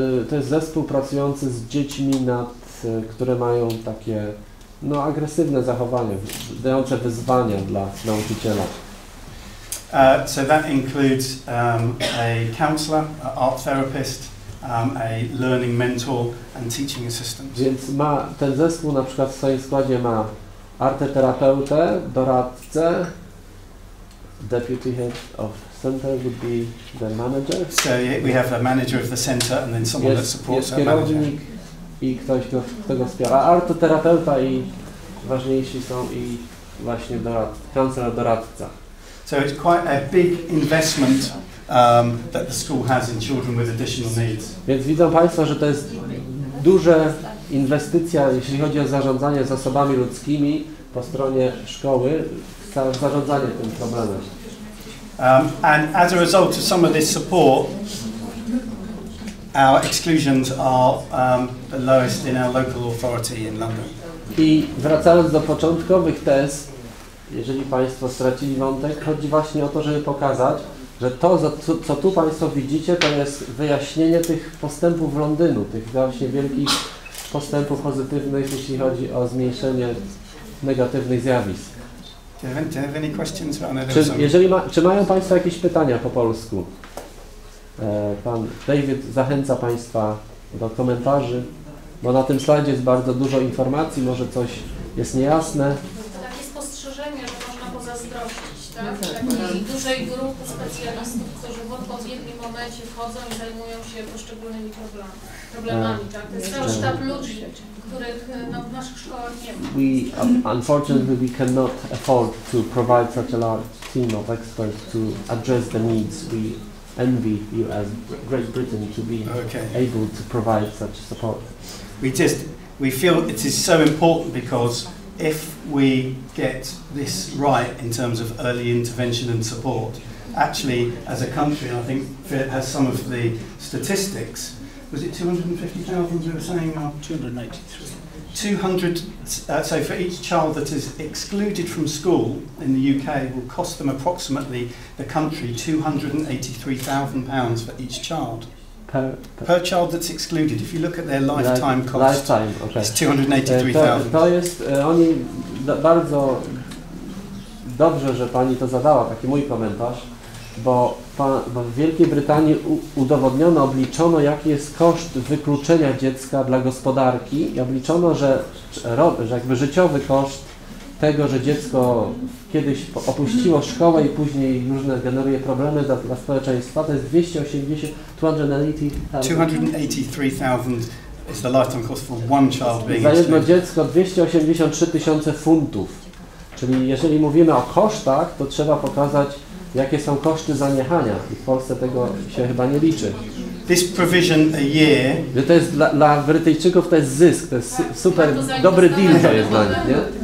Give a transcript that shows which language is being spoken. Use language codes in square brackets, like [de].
[pl] To jest zespół pracujący z dziećmi, które mają takie agresywne zachowania, dające wyzwania dla nauczyciela. [en] So that includes a counsellor, an art therapist, a learning mentor and teaching assistant. [pl] Więc ten zespół na przykład w swoim składzie ma arteterapeutę, doradcę, [en] deputy head of center would be the manager. So we have a manager of the center and then someone that supports our manager. [pl] I ktoś, kto go wspiera. Artoterapeuta i ważniejsi są i właśnie doradca. [en] So it's quite a big investment that the school has in children with additional needs. [pl] Więc widzą Państwo, że to jest duża inwestycja, jeśli chodzi o zarządzanie zasobami ludzkimi po stronie szkoły, zarządzanie tym problemem. [en] And as a result of some of this support, our exclusions are the lowest in our local authority in London. [pl] I wracając do początkowych tez, jeżeli Państwo stracili wątek, chodzi właśnie o to, żeby pokazać, że to, co tu Państwo widzicie, to jest wyjaśnienie tych postępów Londynu, tych właśnie wielkich postępów pozytywnych, jeśli chodzi o zmniejszenie negatywnych zjawisk. [en] Do you have any questions? [pl] Czy mają Państwo jakieś pytania po polsku? Pan David zachęca Państwa do komentarzy, bo na tym slajdzie jest bardzo dużo informacji, może coś jest niejasne. Takie spostrzeżenie, że można pozazdrościć, tak? Takiej dużej grupy specjalistów, którzy w odpowiednim momencie wchodzą i zajmują się poszczególnymi problemami, tak? To jest cały sztab ludzi, których w naszych szkołach nie ma. [en] Unfortunately, we cannot afford to provide such a large team of experts to address the needs. We envy you as Great Britain to be able to provide such support. We feel it is so important because if we get this right in terms of early intervention and support, actually as a country, I think Philip has some of the statistics. Was it 250,000 we were saying? 283. 200, so for each child that is excluded from school in the UK will cost them approximately, the country, £283,000 for each child. Per child that's excluded. If you look at their lifetime cost, it's 283,000. [pl] To jest, oni bardzo dobrze, że Pani to zadała, taki mój komentarz, bo w Wielkiej Brytanii udowodniono, obliczono, jaki jest koszt wykluczenia dziecka dla gospodarki i obliczono, że jakby życiowy koszt tego, że dziecko kiedyś opuściło szkołę i później różne generuje problemy dla społeczeństwa, to jest [en] 283,000 is the lifetime cost for one child being [pl] za jedno dziecko 283 000 funtów. Czyli jeżeli mówimy o kosztach, to trzeba pokazać, jakie są koszty zaniechania. I w Polsce tego się chyba nie liczy. [en] This provision a year. [pl] Że to jest dla Brytyjczyków to jest zysk, to jest super dobry deal to jest dla nich, nie?